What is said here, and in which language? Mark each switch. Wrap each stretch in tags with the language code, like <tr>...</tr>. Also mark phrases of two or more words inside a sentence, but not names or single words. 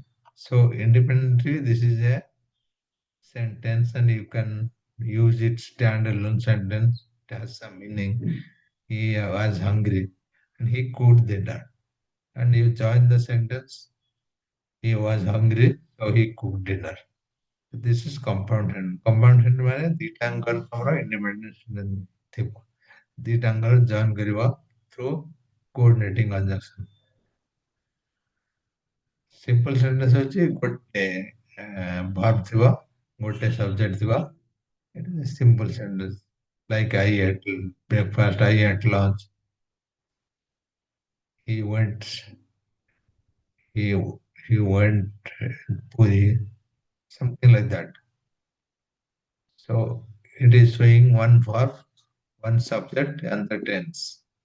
<en>So independently, this is a sentence and you can use it standalone sentence. It has some meaning. He was hungry and he cooked dinner. And you join the sentence. He was hungry, so he cooked dinner. This is compound hand. Compound hand</en> <or>ମାନେ ଦିଟାଙ୍କର ତମର</or> <en>independent ଥିବ. ଦିଟାଙ୍କର join କରିବା through coordinating conjunction. Simple sentence</en> <or>ହେଉଛି ଗୋଟେ verb ଥିବ, ଗୋଟେ subject ଥିବ.</or> <en>It is a simple sentence. Like I ate breakfast, I ate lunch. He went, he he went puri, something like that. So it is showing one verb, one subject, and the tense.</en>